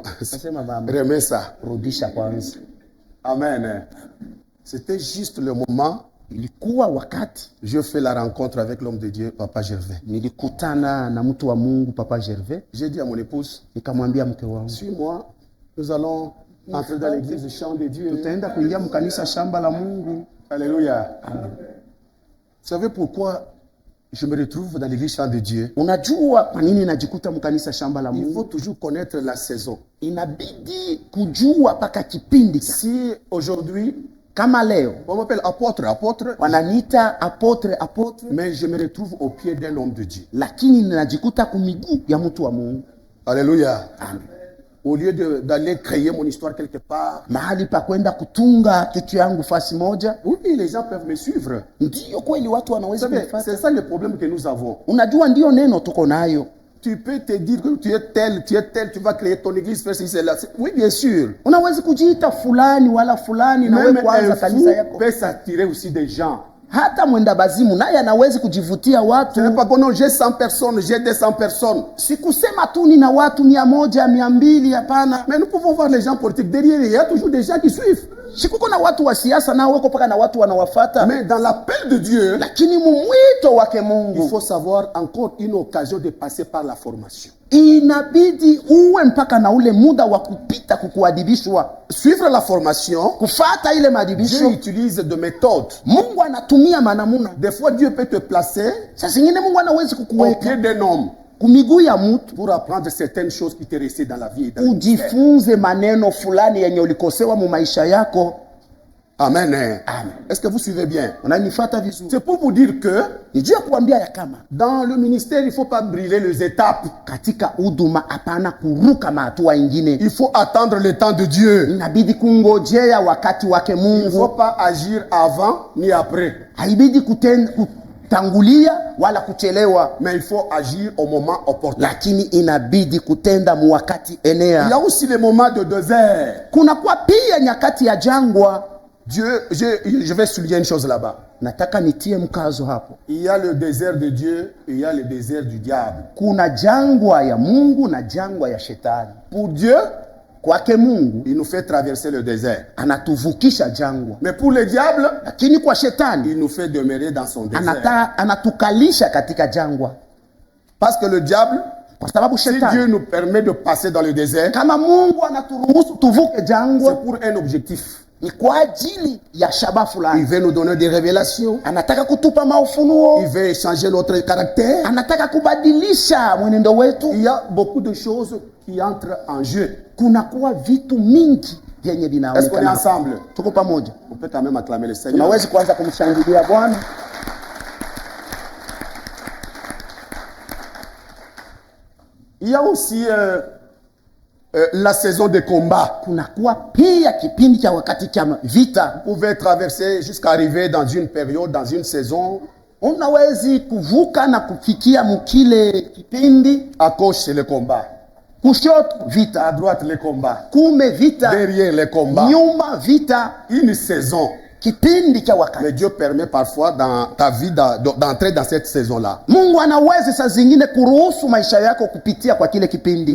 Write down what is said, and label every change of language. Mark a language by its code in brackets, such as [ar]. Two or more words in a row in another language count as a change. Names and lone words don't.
[sw] Nasema baba, [fr] Remets ça. [sw] rudisha kwanza. [fr] Amen. C'était juste le moment. [sw] Ilikuwa wakati [fr] Je fais la rencontre avec l'homme de Dieu, Papa Gervais. [sw] nilikutana na mtu wa Mungu, Papa Gervais. [fr] J'ai dit à mon épouse, [sw] Nikamwambia mke wangu, [fr] suis-moi, nous allons entrer dans l'église du chant de Dieu. [sw] tutaenda kuingia mkanisa shamba la Mungu. Alléluia. [fr] Vous savez pourquoi je me retrouve dans l'église chant de Dieu? [sw] Unajua kwa nini najikuta mkanisa shamba la [fr] Il faut [sw] Mungu? [fr] toujours connaître la saison. [sw] Inabidi kujua paka kipindi. [fr] Si aujourd'hui, [sw] Kama leo [fr] on m'appelle apôtre, [sw] wananiita apotre, [fr] mais je me retrouve au pied d'un homme de Dieu. [sw] lakini ninajikuta kumiguu ya mtu wa Mungu. Alléluia. Amen. [fr] Au lieu d'aller créer mon histoire quelque part, [sw] Mahali pa kwenda kutunga kitu yangu fasi moja. [fr] oui, les gens peuvent me suivre. [sw] Ndiyo kweli watu [fr] Vous [sw] wanaweza [fr] savez, [sw] kunifuata. [fr] c'est ça le problème que nous avons. [sw] Unajua ndio neno tuko nayo. [fr] Tu peux te dire que tu es tel, tu vas créer ton église, faire ceci, cela. Oui, bien sûr. [sw] Unaweza kujiita fulani wala fulani na wewe [fr] Même [sw] kwanza [fr] un [sw] kanisa [fr] fou [sw] yako. [fr] peut s'attirer aussi des gens. [sw] Hata mwenda bazimu naye anaweza kujivutia [fr] Ce [sw] watu. [fr] n'est pas que non, j'ai 100 personnes, j'ai 200 personnes. [sw] Sikusema tu nina watu 100, 200, hapana. [fr] Mais nous pouvons voir les gens politiques. Derrière, il y a toujours des gens qui suivent. [sw] Sikuko na watu wa siasa nao wako paka na watu wanawafata. [fr] Mais dans l'appel de Dieu, [sw] Lakini mumwito wake [fr] il [sw] Mungu [fr] faut savoir encore une occasion de passer par la formation. [sw] inabidi uwe mpaka na ule muda wa kupita kukuadibishwa. [fr] Suivre la formation, [sw] Kufata ile [fr] Dieu [sw] maadibisho, [fr] utilise des méthodes. [sw] Mungu anatumia manamuna. [fr] Des fois, Dieu peut te placer [sw] Sasa zingine Mungu anaweza [fr] au [sw] kukuweka [fr] pied d'un homme. [sw] kumiguu ya mtu [fr] pour apprendre certaines choses qui t'est restées dans la vie et dans le ministère. [sw] ujifunze maneno fulani yenye ulikosewa mu maisha yako. Amen. Amen. [fr] Est-ce que vous suivez bien? [sw] Unanifuata vizuri? [fr] C'est pour vous dire que [sw] Nijua kuambia ya kama [fr] dans le ministère, il ne faut pas brûler les étapes. [sw] katika huduma hapana kuruka mahatua ingine. [fr] Il faut attendre le temps de Dieu. [sw] Inabidi kungojea wakati wake [fr] Il ne faut [sw] Mungu. [fr] pas agir avant ni après. [sw] Haibidi kutangulia wala kuchelewa, [fr] Mais il faut agir au moment opportun. [sw] lakini inabidi kutenda mu wakati [fr] Il y [sw] enea. [fr] a aussi les moments de désert. [sw] Kuna kwa pia nyakati ya jangwa. [fr] Dieu, je vais souligner une chose là-bas. [sw] Nataka nitie mkazo hapo. [fr] Il y a le désert de Dieu et il y a le désert du diable. [sw] Kuna jangwa ya Mungu na jangwa ya shetani. [fr] Pour Dieu, [sw] Kwake Mungu [fr] il nous fait traverser le désert. [sw] anatuvukisha jangwa, [fr] Mais pour le diable, [sw] lakini kwa shetani [fr] il nous fait demeurer dans son désert. [sw] anatukalisha katika jangwa. [fr] Parce que le diable, [sw] Kwa sababu [fr] si Dieu [sw] shetani, [fr] nous permet de passer dans le désert, [sw] kama Mungu anaturuhusu tuvuke [fr] c'est [sw] jangwa, [fr] pour un objectif. [sw] ni kwa ajili ya shaba [fr] Il [sw] fulani. [fr] veut nous donner des révélations. [sw] Anataka kutupa maufunuo, [fr] Il veut changer notre caractère. [sw] anataka kubadilisha mwenendo wetu. [fr] Il y a beaucoup de choses qui entrent en jeu. [sw] Kunakuwa vitu mingi vyenye [fr] Est-ce qu'on est [sw] vinaonekana. [fr] ensemble? [sw] Tuko pamoja, [fr] On peut quand même acclamer le Seigneur. [sw] tunawezi kuanza kumshangilia Bwana. [fr] Il y a aussi la saison de combat. [sw] Kunakuwa pia kipindi cha wakati cha vita. [fr] Vous pouvez traverser jusqu'à arriver dans une période, dans une saison. [sw] Unawezi kuvuka na kufikia mukile kipindi. [fr] À gauche, c'est le combat. [sw] Kushoto [fr] À [sw] vita, [fr] droite, le combat. [sw] kume vita, [fr] Derrière, le combat. [sw] nyuma vita, [fr] Une saison. [sw] kipindi cha wakati. [fr] Mais Dieu permet parfois dans ta vie d'entrer dans cette saison-là. [sw] Mungu anaweza saa zingine kuruhusu maisha yako kupitia kwa kile kipindi.